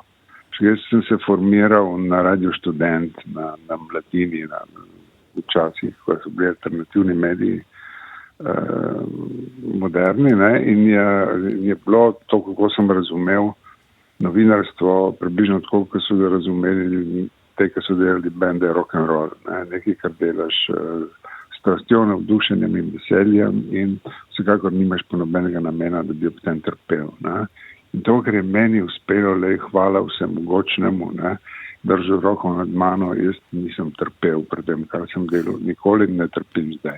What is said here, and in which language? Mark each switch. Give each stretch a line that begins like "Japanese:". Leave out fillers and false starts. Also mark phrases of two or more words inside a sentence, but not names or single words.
Slovenian: Jaz sem se formiral na Radio Študent, na Mladini, včasih, ko so bili alternativni mediji, moderni, in je bilo to, kako sem razumel novinarstvo, približno tako, kako so ga razumeli te, ki so delali bende
English: rock and roll,
Slovenian: nekaj, kar delaš s strastjo, navdušenjem in veseljem in vsekakor nimaš po nobenega namena, da bi ob tem trpel. In to, kar je meni uspelo, hvala vsemogočnemu, držal roko nad mano, jaz nisem trpel pred tem, kar sem delal, nikoli ne trpim zdaj.